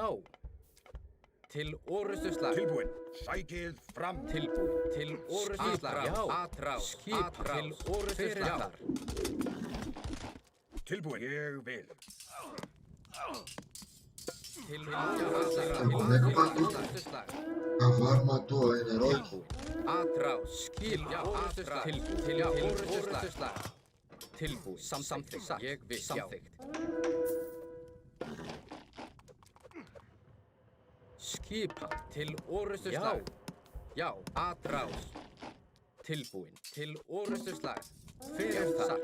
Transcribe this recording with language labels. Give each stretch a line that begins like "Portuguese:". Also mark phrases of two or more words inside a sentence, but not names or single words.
Icelandic: Til orrustuslag. Tilbúin, sækið fram. Tilbúin. Til orrustuslag. Já. Atrás. Skipan. Til orrustuslag. Tilbúin, ég vil. Til orrustuslag.
Portuguese: Cavar matou a ele heróico. Atrás.
Icelandic: Skipan. Orrustuslag. Til orrustuslag. Tilbúin. Samþykkt. Ég vil. Samþykkt. Skipan. Til orrustuslag. Já. Atrás. Tilbúin. Til orrustuslag. Hver þar?